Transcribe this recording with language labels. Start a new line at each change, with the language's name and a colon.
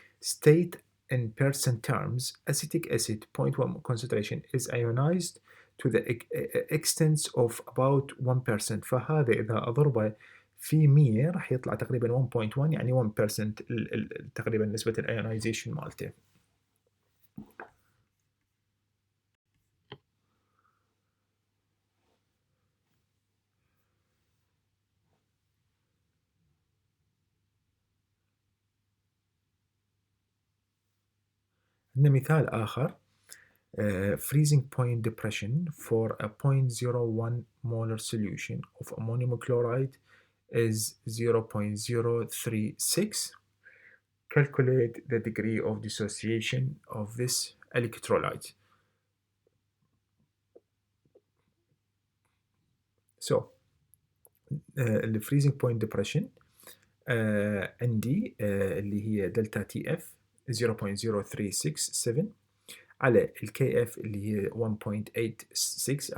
English: State in percent terms, acetic acid 0.1 concentration is ionized to the extent of about 1%.
Arabic: فهذا إذا أضربه في 100 راح يطلع تقريبا 1.1، يعني 1% تقريبا نسبة الايونايزيشن مالته. عندنا مثال آخر.
English: Freezing point depression for a 0.01 molar solution of ammonium chloride is 0.036. Calculate the degree of dissociation of this electrolyte. So, the freezing point depression
Arabic: عندي اللي هي دلتا تي اف 0.0367 على الكي اف اللي هي 1.86.